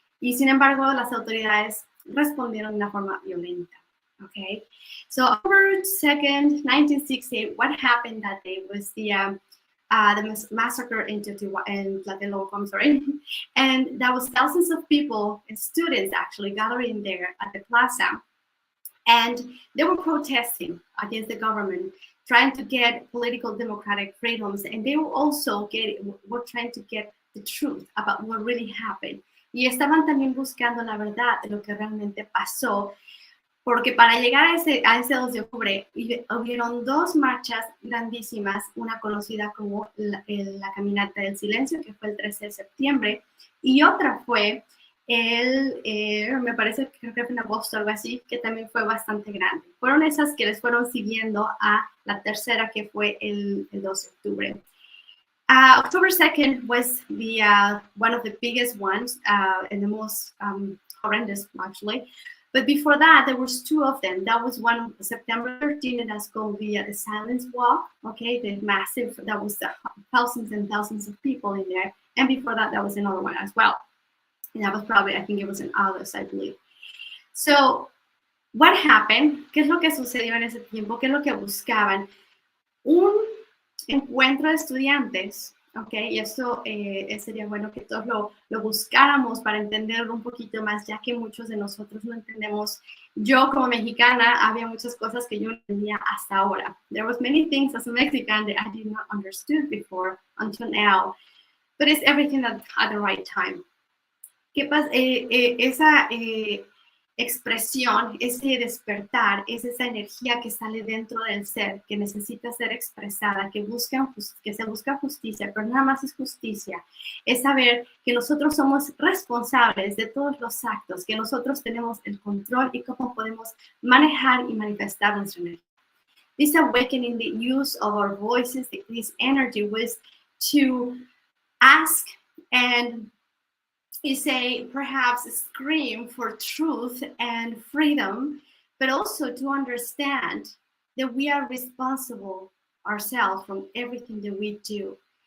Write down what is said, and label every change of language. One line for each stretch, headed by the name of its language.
Spanish: Y sin embargo, las autoridades respondieron de una forma violenta.
English: Okay, so October 2nd, 1968, what happened that day was the massacre in Tlatelolco, I'm sorry, and that was thousands of people and students actually gathering there at the plaza, and they were protesting against the government, trying to get political democratic freedoms, and they were also were trying to get the truth about what really happened.
Spanish: Y estaban también buscando la verdad de lo que realmente pasó. Porque para llegar a ese 2 de octubre hubieron dos marchas grandísimas, una conocida como la Caminata del Silencio, que fue el 13 de septiembre, y otra fue me parece que creo que fue en agosto o algo así, que también fue bastante grande. Fueron esas que les fueron siguiendo a la tercera, que fue el 2 de octubre.
English: October 2nd was one of the biggest ones and the most horrendous, actually. But before that, there was two of them. That was one September 13th, and that's called the Silence Walk. Okay, the massive, that was thousands and thousands of people in there. And before that, that was another one as well. And that was probably, I think it was in August, I believe. So, what happened?
Spanish: ¿Qué es lo que sucedió en ese tiempo? ¿Qué es lo que buscaban? Un encuentro de estudiantes. Okay, y esto sería bueno que todos lo buscáramos para entenderlo un poquito más, ya que muchos de nosotros no entendemos. Yo como mexicana había muchas cosas que yo no entendía hasta ahora.
English: There was many things as a Mexican that I did not understood before until now, but it's everything at the right time.
Spanish: ¿Qué pasa? Esa expresión, ese despertar, es esa energía que sale dentro del ser, que necesita ser expresada, que se busca justicia, pero nada más es justicia. Es saber que nosotros somos responsables de todos los actos, que nosotros tenemos el control y cómo podemos manejar y manifestar nuestra energía.
English: This awakening, the use of our voices, this energy was to ask and say, perhaps scream for truth and freedom, but also to understand that we are responsible ourselves from everything that we do.